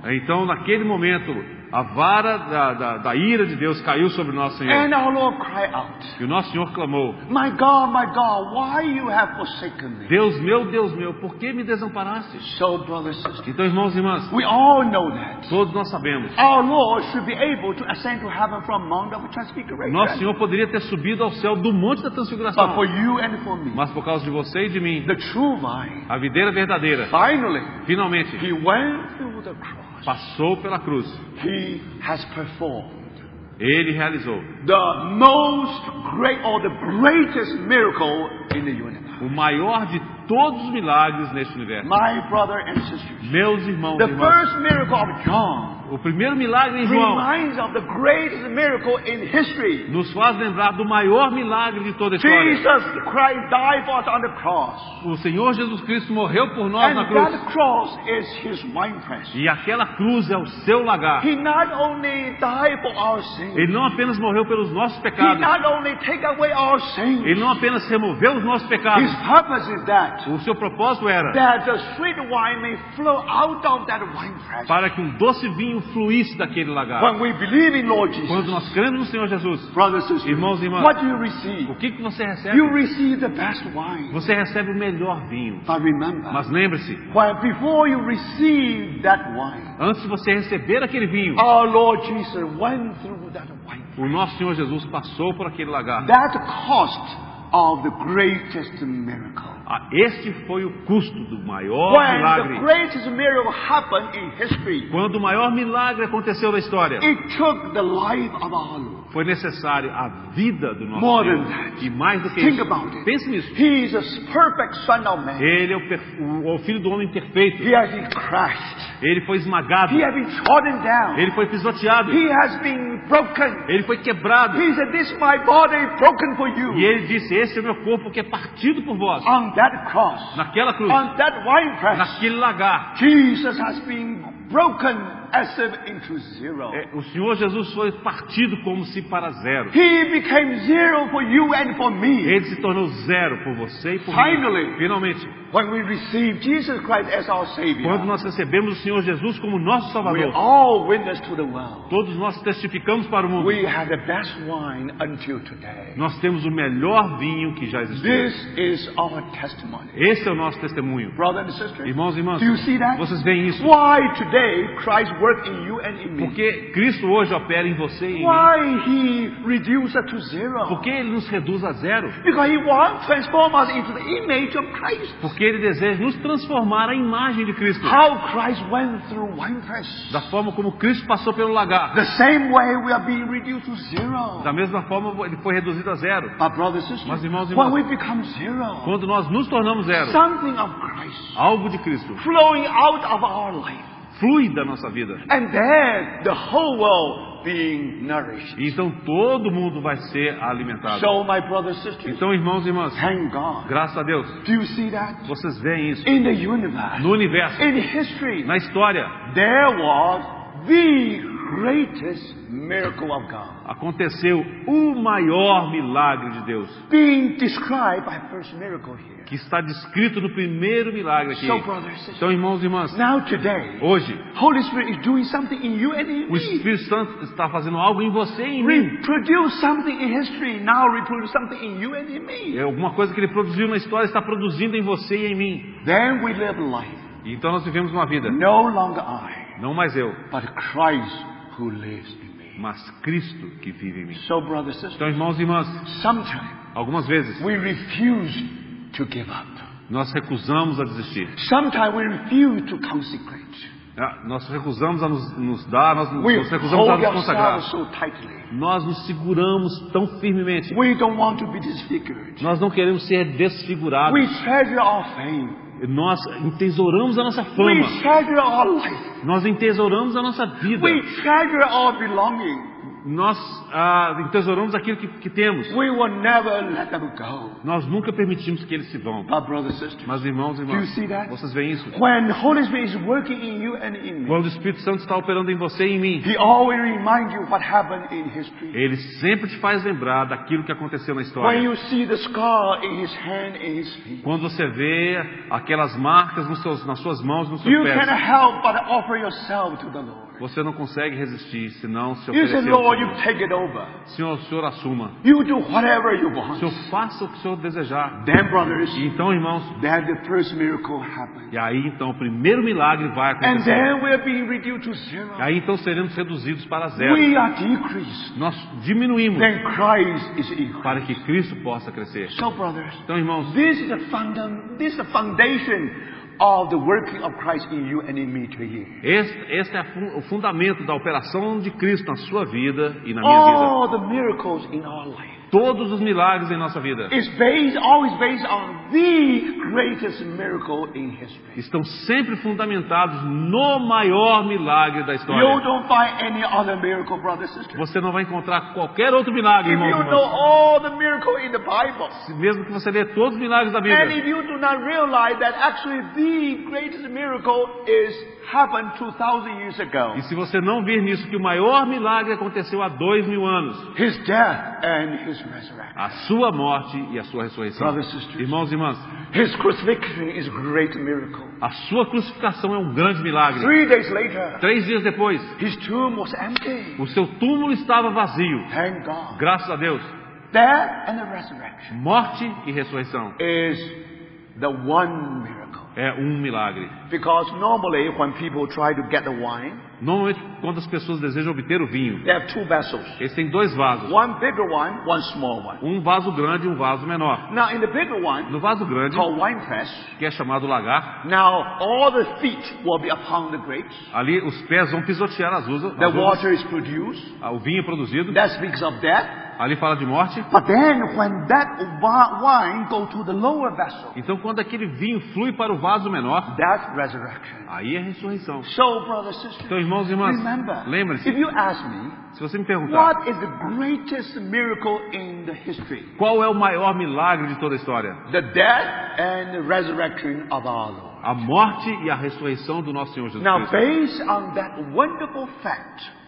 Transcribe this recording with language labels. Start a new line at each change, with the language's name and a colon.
Portuguese: então naquele momento a vara da ira de Deus caiu sobre o nosso Senhor.
English: And our Lord cried out,
Portuguese: E o nosso Senhor clamou,
English: my God, why you have forsaken me?
Portuguese: Deus meu, por que me desamparaste?
English: So, brothers and sisters,
Portuguese: Então, irmãos e irmãs,
English: we all know that
Portuguese: todos nós sabemos,
English: our Lord should be able to ascend to heaven from Mount of Transfiguration.
Portuguese: nosso Senhor poderia ter subido ao céu do Monte da
English: But
Portuguese: Transfiguração,
English: for you and for me,
Portuguese: mas por causa de você e de mim,
English: the true vine,
Portuguese: a videira verdadeira,
English: finally,
Portuguese: finalmente,
English: he went through the cross.
Portuguese: passou pela cruz.
English: He has performed
Portuguese: Ele realizou
English: the most great or the greatest miracle in the universe.
Portuguese: o maior de todos os milagres neste universo.
English: My brother and sisters,
Portuguese: Meus irmãos e
English: the
Portuguese: irmãs,
English: first miracle of John
Portuguese: o primeiro milagre em João
English: reminds of the greatest miracle in history.
Portuguese: nos faz lembrar do maior milagre de toda a história.
English: Jesus Christ died for us on the cross.
Portuguese: O Senhor Jesus Cristo morreu por nós
English: And
Portuguese: na cruz.
English: that cross is his winepress.
Portuguese: E aquela cruz é o seu lagar.
English: He not only died for our sins,
Portuguese: Ele não apenas morreu pelos nossos
English: he
Portuguese: pecados.
English: not only take away our sins.
Portuguese: Ele não apenas removeu os nossos pecados.
English: His purpose is that
Portuguese: O seu propósito era
English: the sweet wine may flow out of that winepress.
Portuguese: para que um doce vinho fluísse daquele lagar.
English: When we believe in Lord Jesus,
Portuguese: Quando nós cremos no Senhor Jesus,
English: brothers and sisters,
Portuguese: irmãos e irmãs,
English: what do you receive?
Portuguese: o que você recebe?
English: You receive the best wine.
Portuguese: Você recebe o melhor vinho.
English: But remember,
Portuguese: Mas lembre-se,
English: before you receive that wine,
Portuguese: antes de você receber aquele vinho,
English: our Lord Jesus went through that wine.
Portuguese: o nosso Senhor Jesus passou por aquele lagar.
English: That cost of the greatest miracle.
Portuguese: Este foi o custo do maior
English: When the
Portuguese: milagre.
English: greatest miracle happened in history,
Portuguese: Quando o maior milagre aconteceu na história,
English: it took the life of our Lord.
Portuguese: foi necessário a vida do nosso
English: More
Portuguese: Senhor.
English: than that.
Portuguese: E mais do que
English: Think
Portuguese: isso,
English: about it.
Portuguese: pense nisso.
English: He is a perfect Son of Man.
Portuguese: Ele é o Filho do Homem perfeito.
English: He has been crushed.
Portuguese: Ele foi esmagado.
English: He has been trodden down.
Portuguese: Ele foi pisoteado.
English: He has been broken.
Portuguese: Ele foi quebrado.
English: He said, "This is my body broken for you."
Portuguese: E ele disse, esse é o meu corpo que é partido por vós.
English: On that cross,
Portuguese: Naquela cruz,
English: on that winepress,
Portuguese: naquele lagar,
English: Jesus has been broken as if into zero.
Portuguese: o Senhor Jesus foi partido como se para zero.
English: He became zero for you and for me.
Portuguese: Ele se tornou zero por você e por
English: Finally.
Portuguese: mim. Finalmente,
English: When we receive Jesus Christ as our Savior,
Portuguese: quando nós recebemos o Senhor Jesus como nosso
English: we
Portuguese: Salvador,
English: all witness to the world.
Portuguese: todos nós testificamos para o mundo.
English: We have the best wine until today.
Portuguese: Nós temos o melhor vinho que já existiu.
English: This is our testimony.
Portuguese: Esse é o nosso testemunho.
English: Brother and sister,
Portuguese: Irmãos e irmãs,
English: do you see that?
Portuguese: vocês veem isso?
English: Why today Christ worked in you and in me?
Portuguese: Porque Cristo hoje opera em você e em mim.
English: Why He reduced us to zero?
Portuguese: Por que Ele nos reduz a zero?
English: Because He wants to transform us into the image of Christ.
Portuguese: Porque Ele deseja nos transformar à imagem de Cristo.
English: How Christ went through winepress.
Portuguese: Da forma como Cristo passou pelo lagar.
English: The same way we are being reduced to zero.
Portuguese: Da mesma forma Ele foi reduzido a zero.
English: But brothers and sisters,
Portuguese: Mas irmãos e
English: when
Portuguese: irmãs,
English: we become zero,
Portuguese: quando nós nos tornamos zero,
English: something of Christ
Portuguese: algo de Cristo
English: flowing out of our life.
Portuguese: flui da nossa vida.
English: And then the whole world being nourished.
Portuguese: Então todo mundo vai ser alimentado.
English: So, my brothers and sisters,
Portuguese: Então, irmãos e irmãs,
English: thank God.
Portuguese: graças a Deus,
English: Do you see that?
Portuguese: vocês veem isso
English: In the universe,
Portuguese: no universo,
English: in history,
Portuguese: na história.
English: there was the greatest miracle of God
Portuguese: Aconteceu o maior milagre de Deus,
English: being described by first miracle here.
Portuguese: que está descrito no primeiro milagre aqui.
English: So, brothers and sisters,
Portuguese: Então, irmãos e irmãs,
English: now today,
Portuguese: hoje,
English: Holy Spirit is doing something in you and in
Portuguese: o
English: me.
Portuguese: Espírito Santo está fazendo algo em você e em mim.
English: Reproduce something in history, now reproduce something in you and in me.
Portuguese: É alguma coisa que ele produziu na história, está produzindo em você e em mim.
English: Then we live life.
Portuguese: Então nós vivemos uma vida,
English: No longer I,
Portuguese: não mais eu,
English: but Christ who lives in me.
Portuguese: mas Cristo que vive em mim.
English: So, brothers and sisters,
Portuguese: Então, irmãos e irmãs,
English: sometimes
Portuguese: algumas vezes
English: we refuse to give up.
Portuguese: nós recusamos a desistir.
English: Sometimes we refuse to consecrate.
Portuguese: Nós recusamos a nos dar, nós
English: We
Portuguese: recusamos a
English: hold
Portuguese: nos consagrar.
English: ourselves so tightly.
Portuguese: Nós nos seguramos tão firmemente.
English: We don't want to be disfigured.
Portuguese: Nós não queremos ser desfigurados.
English: We treasure our fame.
Portuguese: Nós entesouramos a nossa
English: We
Portuguese: fama.
English: treasure our life.
Portuguese: Nós entesouramos a nossa vida.
English: We treasure our belonging.
Portuguese: Nós entesouramos aquilo que temos.
English: We will never let them go.
Portuguese: Nós nunca permitimos que eles se vão.
English: But, brothers and sisters,
Portuguese: Mas, irmãos e
English: do you
Portuguese: irmãs,
English: see that?
Portuguese: vocês veem isso?
English: When the Holy Spirit is working in you and in me,
Portuguese: Quando o Espírito Santo está operando em você e em mim,
English: He always reminds you what happened in history.
Portuguese: ele sempre te faz lembrar daquilo que aconteceu na
English: When
Portuguese: história.
English: you see the scar in His hand, in His feet,
Portuguese: Quando você vê aquelas marcas nas suas mãos, nos seus
English: you
Portuguese: pés,
English: cannot help but offer yourself to the Lord.
Portuguese: você não consegue resistir, senão se
English: You say,
Portuguese: oferecer ao
English: Lord, you
Portuguese: Senhor.
English: take it over.
Portuguese: Senhor, o Senhor assuma.
English: You do whatever you
Portuguese: O
English: want.
Portuguese: Senhor faça o que o Senhor desejar.
English: Then, brothers,
Portuguese: E então, irmãos,
English: then the first miracle happened.
Portuguese: e aí então o primeiro milagre vai
English: And
Portuguese: acontecer.
English: then we're being reduced to zero.
Portuguese: E aí então seremos reduzidos para zero.
English: We are decreased.
Portuguese: Nós diminuímos
English: Then Christ is increased.
Portuguese: para que Cristo possa crescer.
English: So, brothers,
Portuguese: Então, irmãos,
English: this is the foundation of the working of Christ in you and in me today.
Portuguese: este é o fundamento da operação de Cristo na sua vida e na minha vida.
English: All the miracles in our life
Portuguese: Todos os milagres em nossa vida
English: is always based on the greatest miracle in history.
Portuguese: estão sempre fundamentados no maior milagre da
English: You
Portuguese: história.
English: don't find any other miracle, brothers and sisters.
Portuguese: Você não vai encontrar qualquer outro milagre,
English: If
Portuguese: irmãos
English: you
Portuguese: e
English: know
Portuguese: irmãs.
English: all the miracle in the Bible,
Portuguese: Mesmo que você lê todos os milagres da
English: and
Portuguese: Bíblia.
English: if you do not realize that actually the greatest miracle happened 2,000 years ago,
Portuguese: E se você não vir nisso que o maior milagre aconteceu há 2000 anos,
English: His death and His resurrection.
Portuguese: a sua morte e a sua ressurreição.
English: Brothers and sisters,
Portuguese: Irmãos e irmãs,
English: His crucifixion is a great miracle.
Portuguese: a sua crucificação é um grande milagre.
English: 3 days later,
Portuguese: 3 dias depois,
English: His tomb was empty.
Portuguese: o seu túmulo estava vazio.
English: Thank God.
Portuguese: Graças a Deus.
English: Death and the resurrection
Portuguese: Morte e ressurreição
English: is the one miracle.
Portuguese: é um milagre.
English: Because normally when people try to get the wine,
Portuguese: Normalmente, quando as pessoas desejam obter o vinho,
English: they have 2 vessels.
Portuguese: eles têm 2 vasos.
English: One bigger one, one small one.
Portuguese: Um vaso grande e um vaso menor.
English: Now in the bigger one,
Portuguese: No vaso grande,
English: called wine press,
Portuguese: que é chamado lagar,
English: now all the feet will be upon the grapes.
Portuguese: ali os pés vão pisotear as uvas.
English: The water is produced.
Portuguese: O vinho é produzido.
English: That speaks of death.
Portuguese: Ali fala de morte.
English: But then when that wine go to the lower vessel,
Portuguese: Então, quando aquele vinho flui para o vaso menor,
English: that's resurrection.
Portuguese: aí é ressurreição.
English: So, brothers and sisters,
Portuguese: Então, irmãos e irmãs,
English: remember,
Portuguese: lembre-se,
English: if you ask me,
Portuguese: se você me perguntar
English: what is the greatest miracle in the history?
Portuguese: qual é o maior milagre de toda a história,
English: The death and the resurrection of our Lord.
Portuguese: a morte e a ressurreição do nosso Senhor Jesus
English: Now,
Portuguese: Cristo.
English: based on that wonderful fact,